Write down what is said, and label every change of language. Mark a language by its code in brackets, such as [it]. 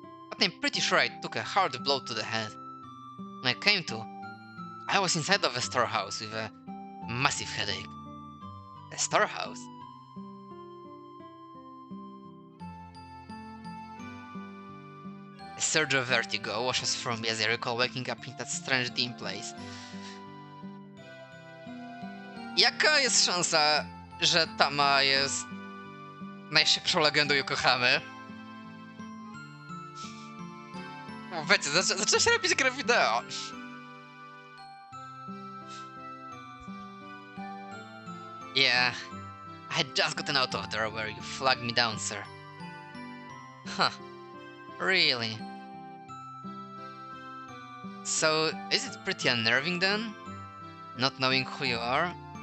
[en] But I'm pretty sure I took a hard blow to the head. When I came to, I was inside of a storehouse with a massive headache. A storehouse? A surge of vertigo washes through me as I recall waking up in that strange dim place. [pl] Jaka jest szansa, że Tama jest najszybszą legendą Yokohamy? Wiecie, zaczyna się robić grę wideo. [en] Yeah, I had just gotten out of there where you flagged me down, sir. Huh, really? So, is it pretty unnerving then? Not knowing who you are?